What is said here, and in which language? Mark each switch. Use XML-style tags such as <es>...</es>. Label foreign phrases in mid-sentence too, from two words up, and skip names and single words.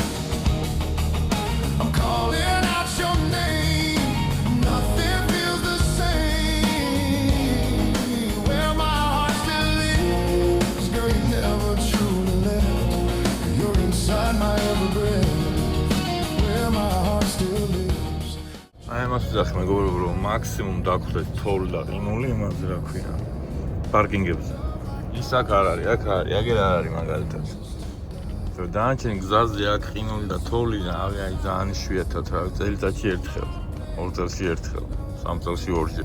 <en>I'm calling out your name, nothing feels the same. Where my heart still lives, girl, you never truly left. You're inside my every breath, where my heart still lives.</en> <ka>აი ამას ვიზახ მეგობრებო, რომ მაქსიმუმ დაგხვდეთ თოვლი და ყინული იმაზე რა ქვია პარკინგებზე. ის აქ არ არის, აქ არის, აგერ არ არის მაგალითად. რომ დანარჩენ გზაზე აქ ყინული და თოვლი და აი ძალიან იშვიათად რა, წელიწადში ერთხელ, ორ წელში ერთხელ, სამ წელში ორჯერ.</ka>